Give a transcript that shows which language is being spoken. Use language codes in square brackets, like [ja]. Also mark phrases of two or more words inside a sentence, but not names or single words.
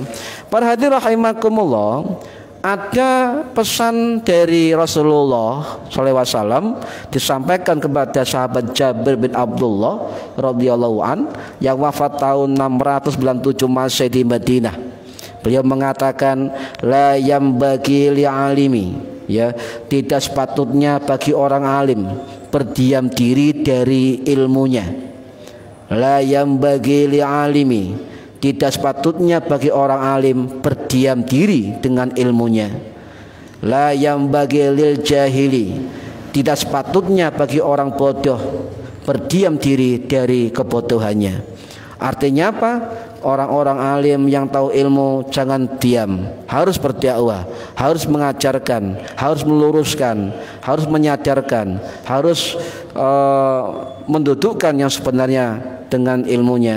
[id] Para hadirin rahimakumullah, ada pesan dari Rasulullah SAW disampaikan kepada sahabat Jabir bin Abdullah [ar] رضي الله عن [id] yang wafat tahun 697 Masehi di Madinah. Beliau mengatakan [ar] لا ينبغي للعالم, [id] ya, tidak sepatutnya bagi orang alim berdiam diri dari ilmunya. [ar] لا ينبغي للعالم, [id] tidak sepatutnya bagi orang alim berdiam diri dengan ilmunya. [ar] لا ينبغي للجاهل, [id] tidak sepatutnya bagi orang bodoh berdiam diri dari kebodohannya. Artinya apa? Orang-orang alim yang tahu ilmu jangan diam, harus berdakwah, harus mengajarkan, harus meluruskan, harus menyadarkan, harus mendudukkan yang sebenarnya dengan ilmunya.